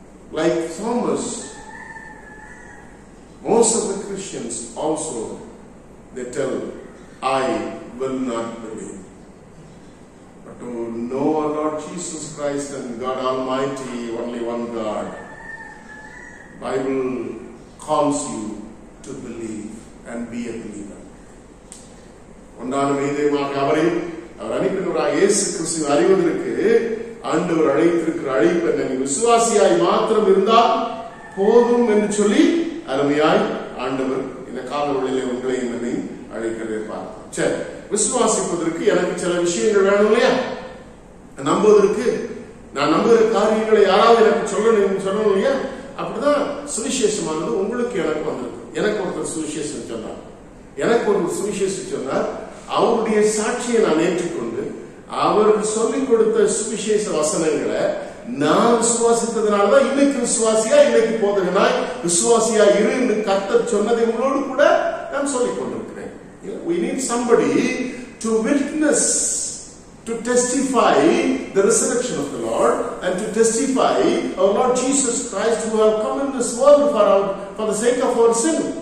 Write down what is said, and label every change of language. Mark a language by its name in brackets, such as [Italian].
[English] Like Thomas, most of the Christians also, they tell, I will not believe. But to know our Lord Jesus Christ and God Almighty, only one God, Bible calls you to believe and be a believer. [Tamil] ஒன்றான மீதமாக அவரையும் அவர் அனுப்பினவராக இயேசு கிறிஸ்துவை அறிவதற்கு ஆண்டவர் அழைத்திருக்கிற அழைப்பு என்ன? விசுவாசியாய் மாத்திரம் இருந்தால் போதும் என்று சொல்லி அருமையாய் ஆண்டவர் இந்த காலவெளியிலே உங்களையும் என்னையும் அழைக்கிறதை பார்ப்போம். சரி, விசுவாசிப்பதற்கு எனக்கு சில விஷயங்கள் வேணும் இல்லையா? நம்புவதற்கு நான் நம்புகிற காரியங்களை யாராவது எனக்கு சொல்லணும் இல்லையா? அப்படிதான் சுவிசேஷமானது உங்களுக்கு எனக்கு வந்திருக்கு. எனக்கு ஒருத்தர் சுவிசேஷம் சொன்னார், எனக்கு ஒரு சுவிசேஷம் சொன்னார். அவருடைய சாட்சியை நான் ஏற்றுக்கொண்டு அவர் சொல்லிக் கொடுத்த சுவிசேஷ வசனங்களை நான் விசுவாசித்ததுனாலதான் இன்னைக்கு விசுவாசியா, இன்னைக்கு போதகனாய் விசுவாசியா இரு என்று கர்த்தர் சொன்னதை உங்களோடு கூட நான் சொல்லிக் கொண்டிருக்கிறேன். [English] We need somebody to witness, to testify the resurrection of the Lord and to testify our Lord Jesus Christ who have come in this world for the sake of our sin.